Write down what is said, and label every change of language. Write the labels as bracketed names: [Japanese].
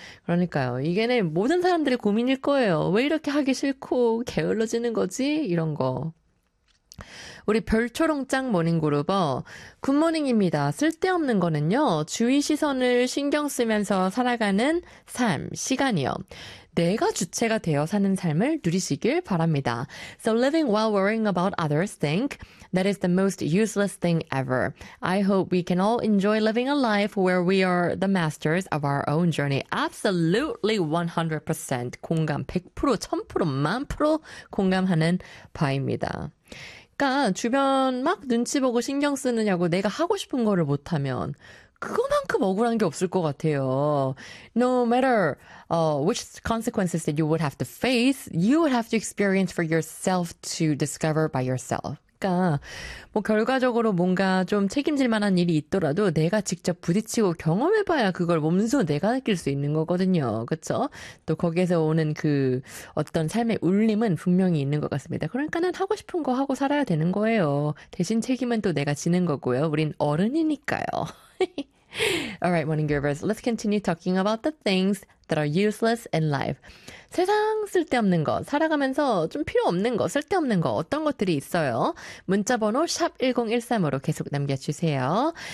[Korean] 그러니까요 이게는 모든 사람들의 고민일 거예요. 왜 이렇게 하기 싫고 게을러지는 거지? 이런 거. 우리 별초롱짱 모닝그룹어 굿모닝입니다. 쓸데없는 거는요, 주위 시선을 신경 쓰면서 살아가는 삶, 시간이요. 내가 주체가 되어 사는 삶을 누리시길 바랍니다. [English] So living while worrying about others think that is the most useless thing ever. I hope we can all enjoy living a life where we are the masters of our own journey. Absolutely 100% [Korean] 공감 100%, 1000%, 10,000% 공감하는 바입니다. 그러니까 주변 막 눈치 보고 신경 쓰느냐고 내가 하고 싶은 거를 못하면 그거만큼 억울한 게 없을 것 같아요. [English] No matter which consequences that you would have to face, you would have to experience for yourself to discover by yourself. [Korean] 그러니까 뭐 결과적으로 뭔가 좀 책임질 만한 일이 있더라도 내가 직접 부딪히고 경험해봐야 그걸 몸소 내가 느낄 수 있는 거거든요. 그쵸? 또 거기에서 오는 그 어떤 삶의 울림은 분명히 있는 것 같습니다. 그러니까는 하고 싶은 거 하고 살아야 되는 거예요. 대신 책임은 또 내가 지는 거고요. 우린 어른이니까요. [English] All right, morning groovers. Let's continue talking about the things that are useless in life. [Korean] 세상 쓸데없는 거, 살아가면서 좀 필요 없는 거, 쓸데없는 거 어떤 것들이 있어요? 문자번호 샵 1013으로 계속 남겨주세요.